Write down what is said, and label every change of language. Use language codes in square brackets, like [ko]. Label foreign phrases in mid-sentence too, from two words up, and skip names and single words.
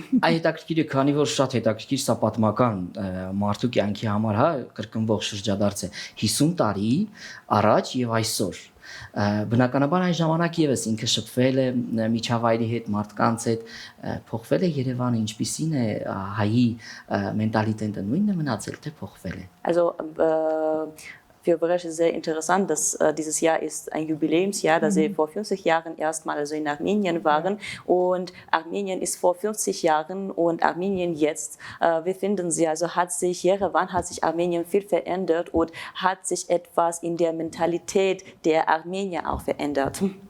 [hy] Այդ հետաքրքիր է, քանի որ շատ հետաքրքիր սա պատմական մարդու կյանքի համար, հա, կրկնվող շրջադարձ է 50 տարի առաջ եւ այսօր։ Բնականաբար այն ժամանակ եւս ինքը շփվել է միջավայրի հետ, մարդկանց հետ, փոխվել է Երևանը, ինչպիսին է հայի մենտալիտետը, նույնն է մնացել, թե փոխվել է։ [de] Also für Bresch ist sehr interessant, dass dieses Jahr ist ein Jubiläumsjahr, dass sie vor 50 Jahren erstmal also in Armenien waren und Armenien ist vor 50 Jahren und Armenien jetzt. Wie finden Sie, also hat sich Jerewan, hat sich Armenien viel verändert und hat sich etwas in der Mentalität der Armenier auch verändert?